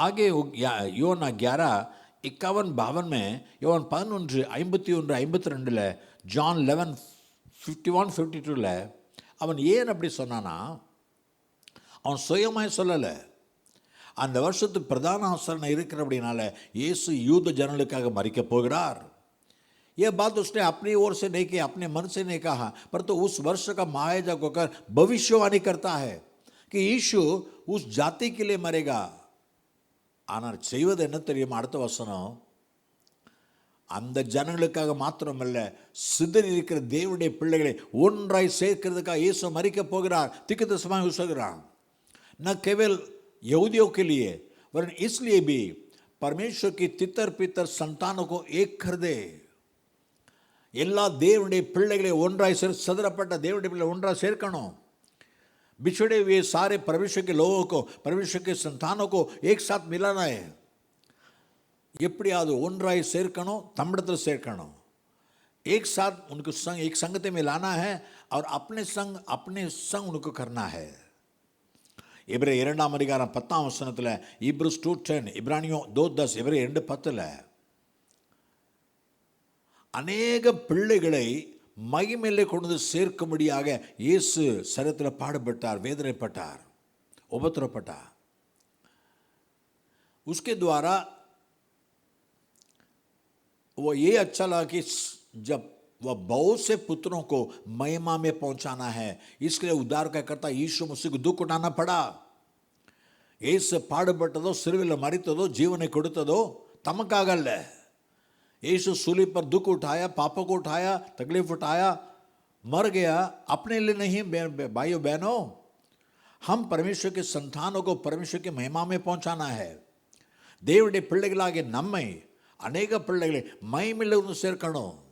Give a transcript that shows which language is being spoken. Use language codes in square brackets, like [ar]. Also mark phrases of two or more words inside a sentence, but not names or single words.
[hi] आगे யோனா 11 51-52 में, [ta] யோவான் 11:51-52 ஜான் 11:51-52 அவன் ஏன் அப்படி சொன்னானா, அவன் சுயமாய் சொல்லலை. அந்த வருஷத்து பிரதான ஆசாரியன் இருக்கிற அப்படினால இயேசு யூத ஜனங்களுக்காக மரிக்க போகிறார். [hi] यह बात उसने अपनी ओर से नहीं की, अपने मन से नहीं कहा, परंतु उस वर्ष का महायाजक होकर भविष्यवाणी करता है कि यीशु उस जाति के लिए मरेगा. [ta] ஆனால் செய்வது என்ன தெரியுமா? அடுத்த வசனம், அந்த ஜனங்களுக்காக மாத்திரமல்ல, சிதறி இருக்கிற தேவனுடைய பிள்ளைகளை ஒன்றாய் சேர்க்கிறதுக்காக இயேசு மரிக்க போகிறார். திக்குதரிசனமாக சொல்கிறான். [hi] न केवल यहूदियों के लिए वरन इसलिए भी परमेश्वर की तितर पितर संतानों को एक कर दे. [ta] எல்லா தேவனுடைய பிள்ளைகளை ஒன்றாய் சதுரப்பட்ட தேவனுடைய பிள்ளை ஒன்றாய் சேர்க்கணும். [hi] बिछड़े हुए सारे परमेश्वर के लोगों को, परमेश्वर के संतानों को एक साथ मिलाना है. [ta] எப்படியாவது ஒன்றாய் சேர்க்கணும், தம்மிடத்தில் சேர்க்கணும். [hi] एक साथ उनको संग, एक संगति में लाना है और अपने संग उनको करना है. [ta] எபிரேயர் 2 10 வசனத்தில், Hebrews 2:10, இப்ரானியோ 2:10, எபிரேயர் 2:10 அநேக பிள்ளைகளை மகிமையிலே கொண்டு சேர்க்கும்படியாக இயேசு சரீரத்தில் பாடுபட்டார், வேதனைப்பட்டார், உபத்திரப்பட்டார். [hi] उसके द्वारा वो ये अच्छा लगा कि जब वह बहुत से पुत्रों को महिमा में पहुंचाना है, इसलिए उद्धार का करता यीशु मसीह को दुख उठाना पड़ा. [ta] இயேசு பாடுபட்டதோ, சிலுவையில் மரித்ததோ, ஜீவனை கொடுத்ததோ தமக்காக அல்ல. [hi] यीशु सूली पर दुख उठाया, पापों को उठाया, तकलीफ उठाया, मर गया अपने लिए नहीं. भाइयों बहनों, हम परमेश्वर के संतानों को परमेश्वर की महिमा में पहुंचाना है. [ta] தேவனுடைய பிள்ளைகளாகிய நம்மை அநேக பிள்ளைகளை மகிமையில் வந்து சேர்க்கணும்.